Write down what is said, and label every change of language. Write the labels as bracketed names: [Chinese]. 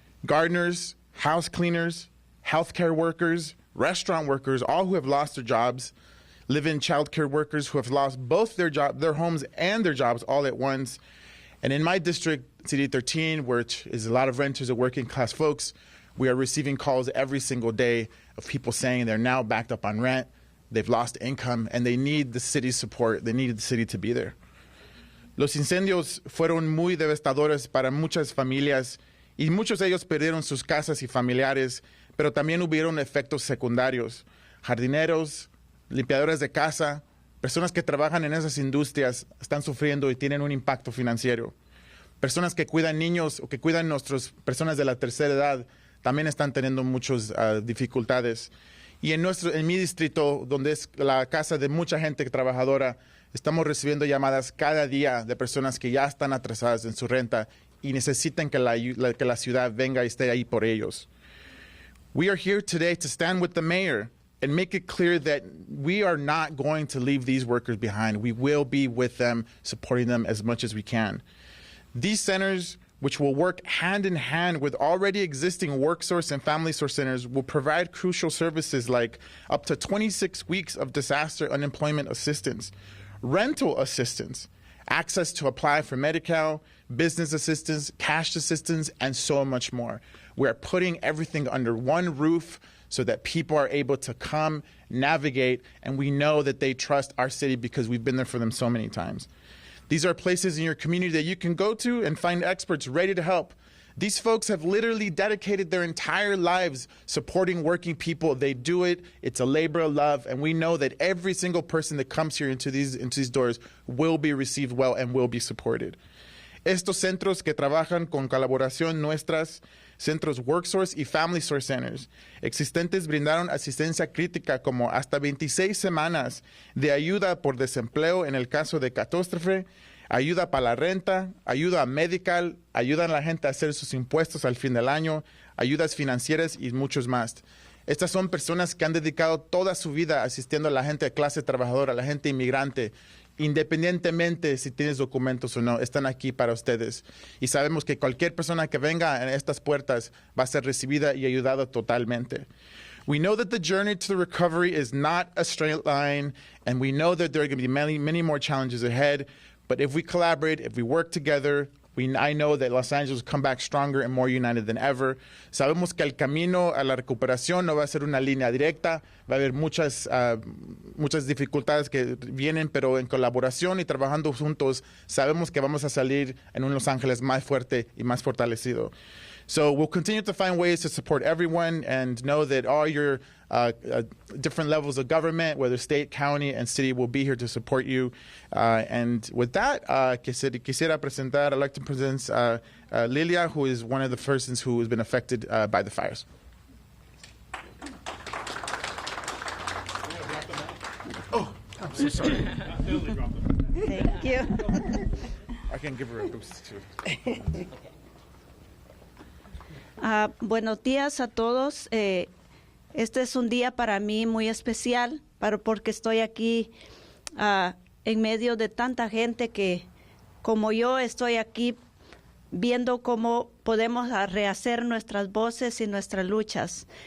[English] Gardeners, house cleaners, healthcare workers, restaurant workers, all who have lost their jobs, live-in childcare workers who have lost both their homes and their jobs all at once. And in my district, City 13, which is a lot of renters of working class folks, we are receiving calls every single day of people saying they're now backed up on rent, they've lost income, and they need the city's support. They needed the city to be there. [Spanish] Los incendios fueron muy devastadores para muchas familias y muchos de ellos perdieron sus casas y familiares, pero también hubieron efectos secundarios. Jardineros, limpiadores de casa, personas que trabajan en esas industrias están sufriendo y tienen un impacto financiero. Personas que cuidan niños o que cuidan nuestras personas de la tercera edad también están teniendo muchas dificultades. Y en mi distrito, donde es la casa de mucha gente trabajadora, estamos recibiendo llamadas cada día de personas que ya están atrasadas en su renta y necesitan que la ciudad venga y esté ahí por ellos. [English] We are here today to stand with the mayor and make it clear that we are not going to leave these workers behind. We will be with them, supporting them as much as we can. These centers, which will work hand in hand with already existing WorkSource and Family Source centers, will provide crucial services like up to 26 weeks of disaster unemployment assistance, rental assistance, access to apply for Medi-Cal, business assistance, cash assistance, and so much more. We're putting everything under one roof so that people are able to come, navigate, and we know that they trust our city because we've been there for them so many times. These are places in your community that you can go to and find experts ready to help. These folks have literally dedicated their entire lives supporting working people. They do it. It's a labor of love, and we know that every single person that comes here into these doors will be received well and will be supported. [Spanish] Estos centros que trabajan con colaboración nuestras, centros WorkSource y Family Source Centers, existentes brindaron asistencia crítica como hasta 26 semanas de ayuda por desempleo en el caso de catástrofe, ayuda para la renta, ayuda medical, ayudan a la gente a hacer sus impuestos al fin del año, ayudas financieras y muchos más. Estas son personas que han dedicado toda su vida asistiendo a la gente de clase trabajadora, a la gente inmigrante, independientemente si tienes documentos o no, están aquí para ustedes. Y sabemos que cualquier persona que venga en estas puertas va a ser recibida y ayudada totalmente. [English] We know that the journey to the recovery is not a straight line, and we know that there are going to be many, many more challenges ahead. But if we collaborate, if we work together, I know that Los Angeles will come back stronger and more united than ever. [Spanish] Sabemos que el camino a la recuperación no va a ser una línea directa. Va a haber muchas dificultades que vienen, pero en colaboración y trabajando juntos, sabemos que vamos a salir en un Los Ángeles más fuerte y más fortalecido. [English] So we'll continue to find ways to support everyone and know that all your different levels of government, whether state, county, and city, will be here to support you. And with that, [Spanish] quisiera presentar, [English] I'd like to present Lilia, who is one of the persons who has been affected by the fires. Oh, I'm so sorry. Thank you. I can give her a boost, too. [Spanish] Buenos días a todos. Este es un día para mí muy especial, porque estoy aquí en medio de tanta gente que, como yo, estoy aquí viendo cómo podemos rehacer nuestras voces y nuestras luchas.